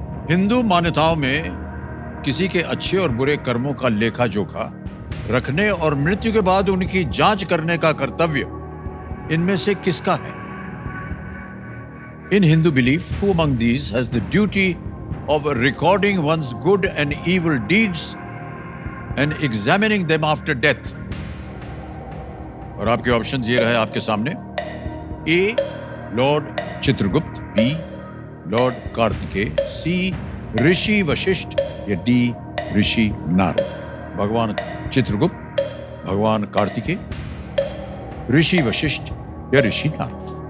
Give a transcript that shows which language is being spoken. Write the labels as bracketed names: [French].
[Hindi] हिंदू मान्यताओं में किसी के अच्छे और बुरे कर्मों का लेखा जोखा रखने और मृत्यु के बाद उनकी जांच करने का कर्तव्य इनमें से किसका है? [English] In Hindu belief, who among these has the duty of recording one's good and evil deeds and examining them after death? [Hindi] और आपके ऑप्शंस ये रहे आपके सामने. A, Lord Chitragupta. B, Lord Kartikeya. C, ऋषि वशिष्ठ या D, ऋषि नारद. भगवान चित्रगुप्त, भगवान कार्तिकेय, ऋषि वशिष्ठ या ऋषि नारद.